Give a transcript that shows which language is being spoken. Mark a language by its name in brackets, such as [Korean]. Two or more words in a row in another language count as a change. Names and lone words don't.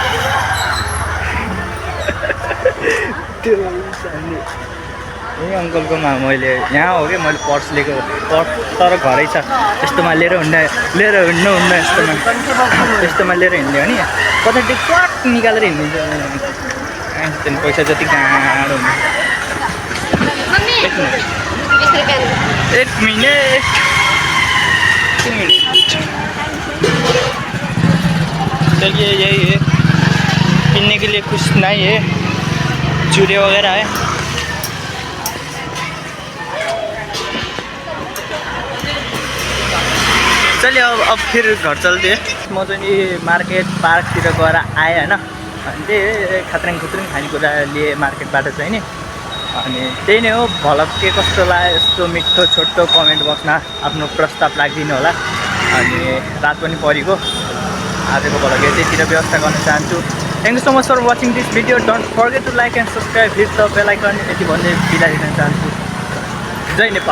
[Nepali] त्यो यही अङ्कलकोमा मैले यहाँ हो कि मैले पर्स लिएको पर्स तर घरै छ यस्तोमा लिएर हुन्न यस्तोमा लिएर हिँड्ने हो नि कतै क्वाट निकालेर हिँडिदिन्छ त्यहाँदेखि पैसा जति गाह्रो हुन्छ [Hindi] एक मिनट चलिए यही है किन्ने के लिए कुछ नहीं है चूड़े वगैरह है चलिए अब फिर घर चलते हैं [Nepali] म चाहिँ नि मार्केट पार्कतिर गएर आएँ होइन अनि त्यही खात्रङ खानेकुरा लिएँ मार्केटबाट चाहिँ नि अनि त्यही नै हो भलक के कस्तो लाग्यो यस्तो मिठो छोटो कमेन्ट बक्समा आफ्नो प्रस्ताव राखिदिनु होला अनि रात पनि परेको आजको भलक यतितिर व्यवस्था गर्न चाहन्छु [English] thank you so much for watching this video don't forget to like and subscribe hit the bell icon [Nepali] यति भन्दै बिदा दिन चाहन्छु जय नेपाल।